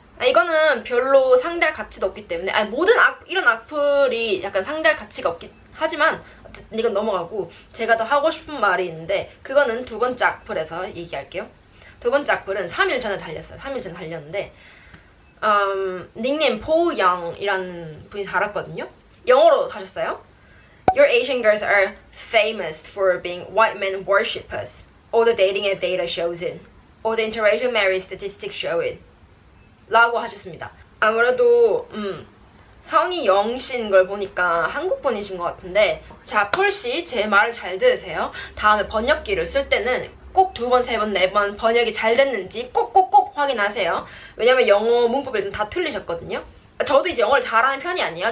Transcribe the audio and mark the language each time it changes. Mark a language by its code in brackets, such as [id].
[ko] 이거는 별로 상대할 가치도 없기 때문에, 이런 악플이 약간 상대할 가치가 없긴 하지만 이건 넘어가고, 제가 더 하고 싶은 말이 있는데 그거는 두 번째 악플에서 얘기할게요. 두 번째 악플은 3일 전에 달렸어요. 3일 전에 달렸는데 닉네임 포영이라는 분이 달았거든요. 영어로 다셨어요. [en] Your Asian girls are famous for being white men worshippers. All the dating app data shows it. All the interracial marriage statistics show it. [ko] 라고 하셨습니다. 아무래도 성이 영신 걸 보니까 한국 분이신 것 같은데, 자, 폴씨 제 말을 잘 들으세요. 다음에 번역기를 쓸 때는 꼭 2번, 3번, 4번 번역이 잘 됐는지 꼭꼭꼭 확인하세요. 왜냐면 영어 문법을 다 틀리셨거든요. 저도 영어를 잘하는 편이 아니에요.